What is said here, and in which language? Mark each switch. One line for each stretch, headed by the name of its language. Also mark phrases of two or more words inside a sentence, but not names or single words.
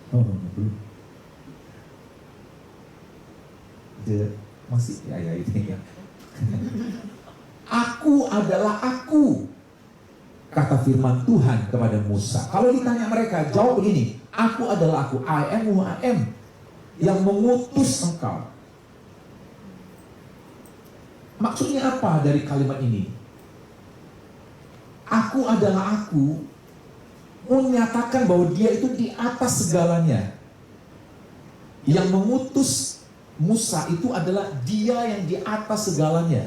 Indonesian: Masih ya ini ya. Aku adalah aku, kata firman Tuhan kepada Musa. Kalau ditanya mereka, jawab begini, aku adalah aku,
English: I am who I am,
Indonesian: yang mengutus engkau. Maksudnya apa dari kalimat ini? Aku adalah aku menyatakan bahwa dia itu di atas segalanya. Yang mengutus Musa itu adalah dia yang di atas segalanya.